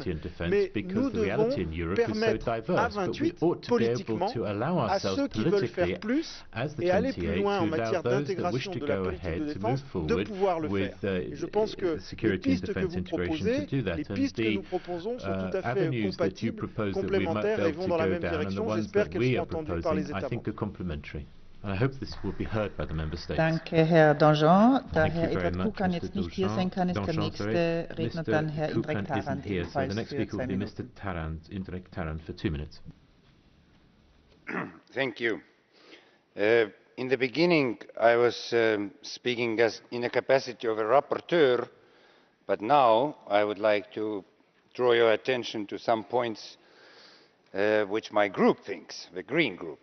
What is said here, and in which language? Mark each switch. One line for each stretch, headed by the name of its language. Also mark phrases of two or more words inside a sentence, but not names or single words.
French: Mais nous devons permettre à 28, politiquement, à ceux qui veulent faire plus et aller plus loin en matière d'intégration de la politique de défense, de pouvoir le faire. Et je pense que les pistes que vous proposez, les pistes que nous proposons sont tout à fait compatibles, complémentaires et vont dans la même direction. J'espère qu'elles seront entendues par les États membres.
German: Danke, Herr Danjean. Da Herr Edward Kukan jetzt nicht hier sein kann, ist der nächste Redner dann Herr Indrek Tarand, ebenfalls für 2 Minuten.
English: Thank you. In the beginning, I was speaking in a capacity of a rapporteur, but now I would like to draw your attention to some points which my group thinks, the Green Group.